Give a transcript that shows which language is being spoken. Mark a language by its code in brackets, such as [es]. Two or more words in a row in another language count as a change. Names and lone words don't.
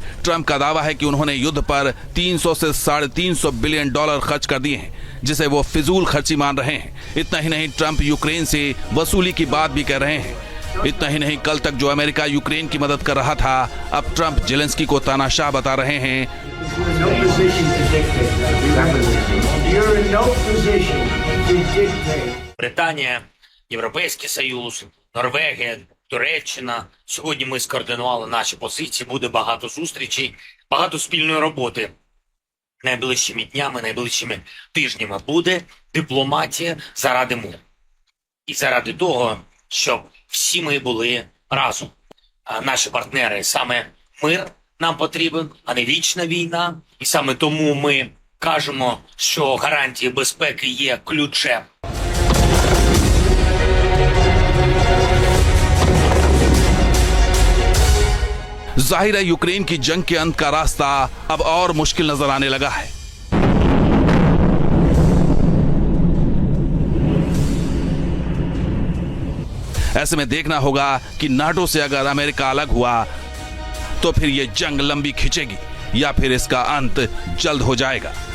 [hi] ट्रंप का दावा है कि उन्होंने युद्ध पर 300 से $350 बिलियन खर्च कर दिए हैं, जिसे वो फिजूल खर्ची मान रहे हैं। इतना ही नहीं, ट्रंप यूक्रेन से वसूली की बात भी कर रहे हैं। इतना ही नहीं, कल तक जो अमेरिका यूक्रेन की मदद कर रहा था, अब ट्रंप जेलेंस्की को तानाशाह बता रहे हैं। [uk] Британія, Європейський Союз, Норвегія, Туреччина. Сьогодні ми скоординували наші позиції, буде багато зустрічей, багато спільної роботи. Найближчими днями, найближчими тижнями буде дипломатія заради миру. І заради того, щоб всі ми були разом. А наші партнери, саме мир нам потрібен, а не вічна війна. І саме тому ми кажемо, що гарантії безпеки є ключем. [hi] जाहिर है यूक्रेन की जंग के अंत का रास्ता अब और मुश्किल नजर आने लगा है। ऐसे में देखना होगा कि नाटो से अगर अमेरिका अलग हुआ तो फिर यह जंग लंबी खिंचेगी या फिर इसका अंत जल्द हो जाएगा।